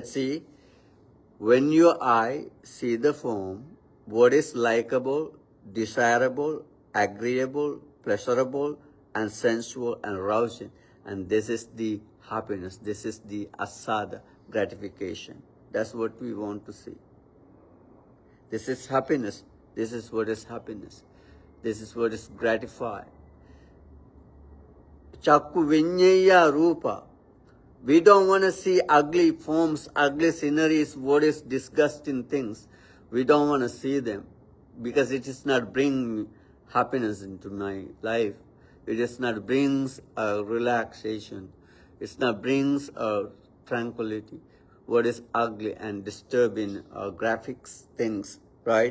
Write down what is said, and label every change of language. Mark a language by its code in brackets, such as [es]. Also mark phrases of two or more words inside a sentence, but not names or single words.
[en] See, when your eye see the form, what is likable, desirable, agreeable, pleasurable, and sensual and rousing, and this is the happiness. This is the asada, gratification. That's what we want to see. This is happiness. This is what is happiness. This is what is gratified. [pi] Chakku vinyaya rupa. [en] We don't want to see ugly forms, ugly sceneries, what is disgusting things. We don't want to see them because it is not bring happiness into my life. It is not brings a relaxation. It's not brings a tranquility. What is ugly and disturbing graphics things, right?